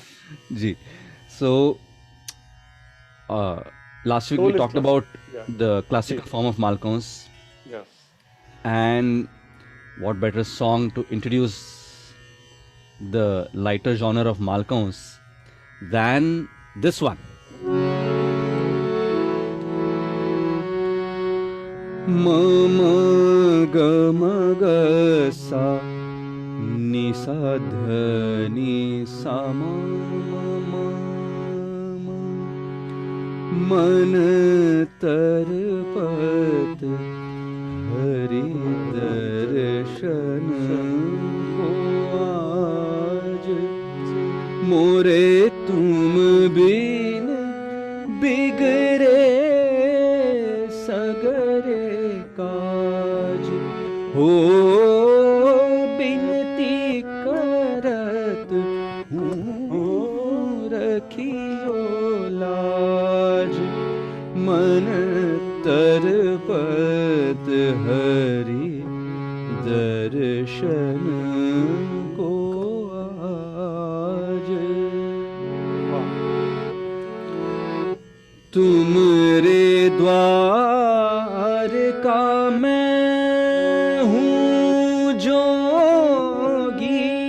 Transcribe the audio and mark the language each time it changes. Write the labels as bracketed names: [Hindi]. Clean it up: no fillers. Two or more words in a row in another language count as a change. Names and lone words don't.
[English] Ji. So uh, last week we Soul is talked classical. about Yeah. the [Hindi] जी। [English] classical form of Malcolm's, Yes. and what better song to introduce the lighter genre of Malcolm's than this one. म म ग म ग सा नि सा ध नि सा म म म [Hindi] मन तरपत हरि दर्शन को आज मोरे तुम बिन बिगड़े सगरे काज हो बिनती करत हूँ रखियो लाज मन तरपत हरि दर्शन को आज तुम रे द्वार का मैं हूँ जोगी